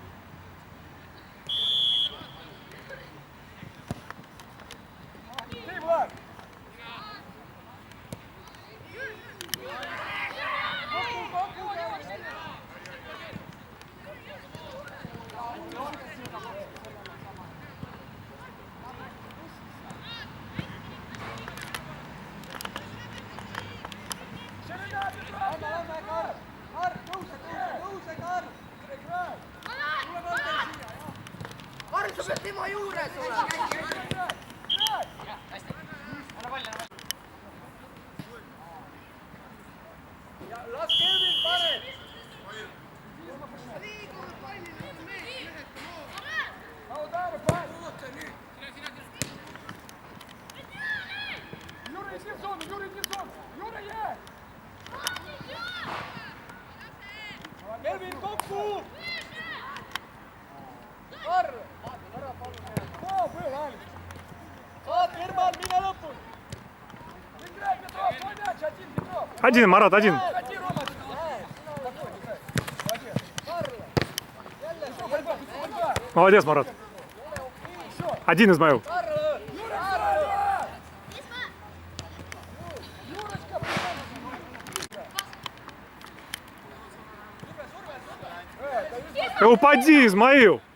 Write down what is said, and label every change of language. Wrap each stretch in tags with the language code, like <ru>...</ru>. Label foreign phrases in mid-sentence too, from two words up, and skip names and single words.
<ru>Ты, Влад!</ru> <et>Karl, sa pead tema juures olema. Las Kelvin paneb!</et> <ru>Удары, пас! Юра, иди в зону, Юра, иди в зону! Юра, есть!</ru> <et>Kelvin, kokku! Karl! Oo, põe vahel! Saad, Herman, mine lõpuni!</et> <ru>Играй, Петров, твой мяч, один, Петров! Один, Марат, один. Ходи, Рома! Борьба! Молодец, Марат. Один, Измаил. Да упади, Измаил.</ru>